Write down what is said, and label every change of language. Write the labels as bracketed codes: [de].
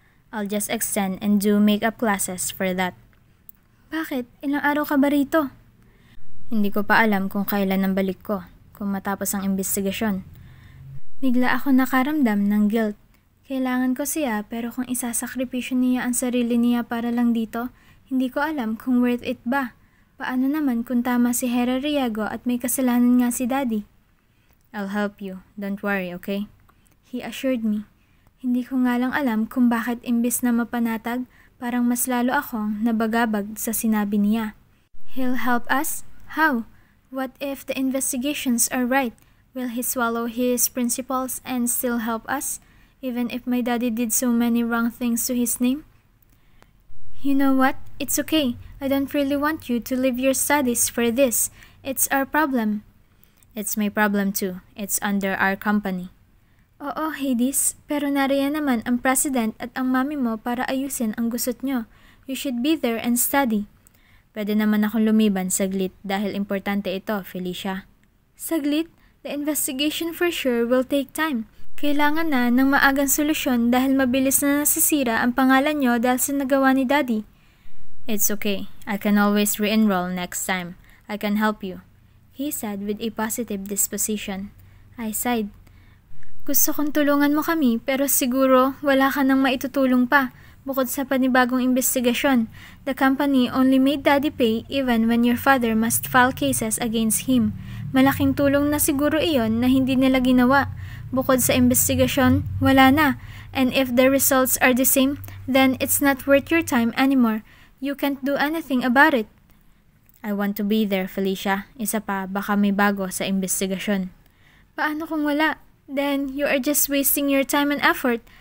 [en] I'll just extend and do makeup classes for that. [tl] Bakit? Ilang araw ka ba rito? Hindi ko pa alam kung kailan ang balik ko, kung matapos ang investigasyon. Bigla ako nakaramdam ng guilt. Kailangan ko siya pero kung isasakripisyo niya ang sarili niya para lang dito, hindi ko alam kung [en] worth it [tl] ba. Paano naman kung tama si Hera Riego at may kasalanan nga si Daddy? [en] I'll help you. Don't worry, okay? He assured me. [tl] Hindi ko nga lang alam kung bakit imbis na mapanatag, parang mas lalo akong nabagabag sa sinabi niya. [en] He'll help us? How? What if the investigations are right? Will he swallow his principles and still help us, even if my daddy did so many wrong things to his name? You know what? it's okay. I don't really want you to leave your studies for this. It's our problem. It's my problem too. It's under our company. [tl] Oo, Hades, pero nariyan naman ang president at ang mami mo para ayusin ang gusot nyo. [en] You should be there and study. [tl] Pwede naman akong lumiban saglit dahil importante ito, Felicia. Saglit? [en] The investigation for sure will take time. [tl] Kailangan na ng maagang solusyon dahil mabilis na nasisira ang pangalan nyo dahil sa nagawa ni Daddy. [en] It's okay. I can always re-enroll next time. I can help you, he said with a positive disposition. I sighed. [tl] Gusto kong tulungan mo kami pero siguro wala ka nang maitutulong pa. Bukod sa panibagong investigasyon, [en] the company only made Daddy pay even when your father must file cases against him. [tl] Malaking tulong na siguro iyon na hindi nila ginawa. Bukod sa investigasyon, wala na. [en] And if the results are the same, then it's not worth your time anymore. You can't do anything about it. I want to be there, Felicia. [tl] Isa pa, baka may bago sa investigasyon. Paano kung wala? [en] Then you are just wasting your time and effort.